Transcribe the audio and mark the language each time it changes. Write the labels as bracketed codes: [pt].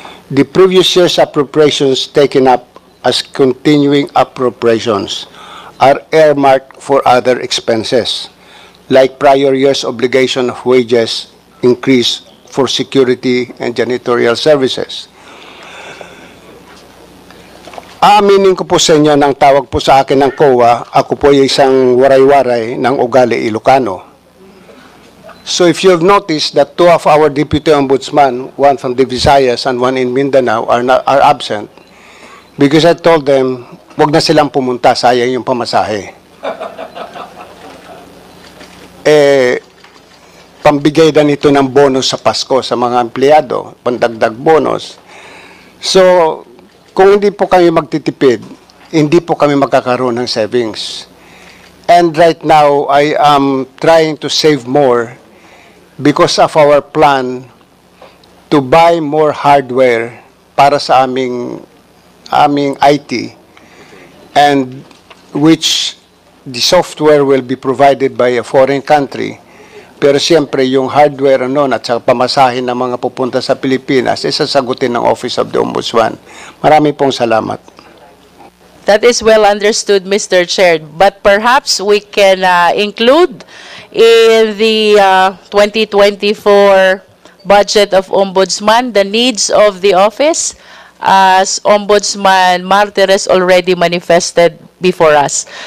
[en] The previous year's appropriations taken up as continuing appropriations are earmarked for other expenses, like prior year's obligation of wages increase for security and janitorial services. [tl] Aaminin ko po sa inyo nang tawag po sa akin ng COA, ako po ay isang waray-waray ng ugali Ilocano. [en] So if you have noticed that two of our Deputy Ombudsman, one from the Visayas and one in Mindanao, are absent, because I told them, [tl] wag na silang pumunta, sayang yung pamasahe. Pambigay na nito ng bonus sa Pasko sa mga empleyado, pandagdag bonus. So, kung hindi po kami magtitipid, hindi po kami magkakaroon ng savings. [en] And right now, I am trying to save more because of our plan to buy more hardware [tl] para sa aming [en] IT, and which the software will be provided by a foreign country. [tl] Pero siyempre, yung hardware at saka pamasahin ng mga pupunta sa Pilipinas, sasagutin ng Office of the Ombudsman. Marami pong salamat. [en] That is well understood, Mr. Chair. But perhaps we can include in the 2024 budget of Ombudsman the needs of the office, as Ombudsman Martires already manifested before us.